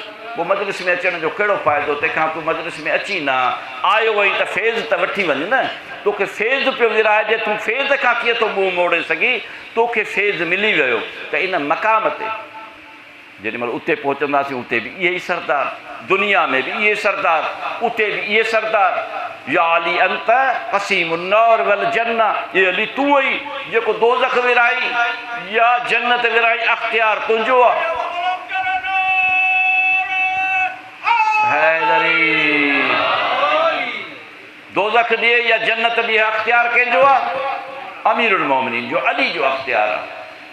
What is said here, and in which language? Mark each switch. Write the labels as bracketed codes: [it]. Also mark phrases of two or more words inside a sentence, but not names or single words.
[sd] पोइ मजलिस में अचण जो कहिड़ो फ़ाइदो? तंहिंखां तूं मजलिस में अची न आयो वई त फैज़ त वठी वञ न। तोखे फैज़ पियो विराइजे, तूं फैज़ खां कीअं थो मुंहुं मोड़े सघी? तोखे फैज़ मिली वियो त इन मक़ाम ते जेॾीमहिल उते पहुचंदासीं, उते बि इहे ई सरदार, दुनिया में बि इहे सरदार, उते बि इहे सरदार। [ar] يا علي أنت قسيم النار والجنة, [sd] ये अली तूं ई जेको दोज़ख विराई या जन्नत विराई, अख़्तियार तुंहिंजो आहे। हैदरी दोज़ख ॾिए या जन्नत ॾिए, अख़्तियार कंहिंजो आहे? अमीरुल मोमिनीन जो, अली जो अख़्तियार आहे।